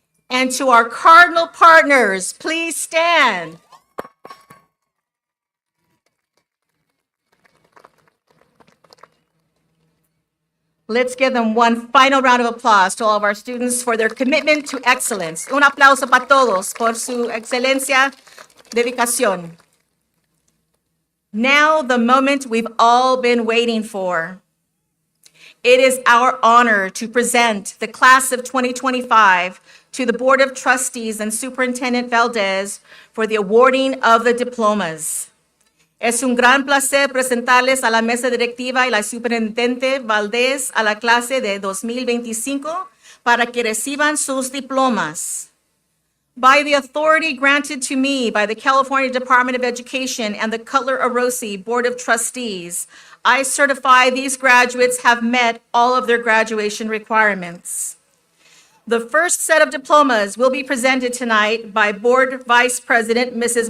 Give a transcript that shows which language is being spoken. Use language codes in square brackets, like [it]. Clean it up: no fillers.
[en] And to our Cardinal partners, please stand. Let's give them one final round of applause to all of our students for their commitment to excellence. [es] Un aplauso para todos por su excelencia, dedicación. [en] Now, the moment we've all been waiting for. It is our honor to present the class of 2025 to the Board of Trustees and Superintendent Valdez for the awarding of the diplomas. [es] Es un gran placer presentarles a la mesa directiva y la Superintendente Valdez a la clase de 2025 para que reciban sus diplomas. [en] By the authority granted to me by the California Department of Education and the Cutler Orosi Board of Trustees, I certify these graduates have met all of their graduation requirements. The first set of diplomas will be presented tonight by Board Vice President Mrs.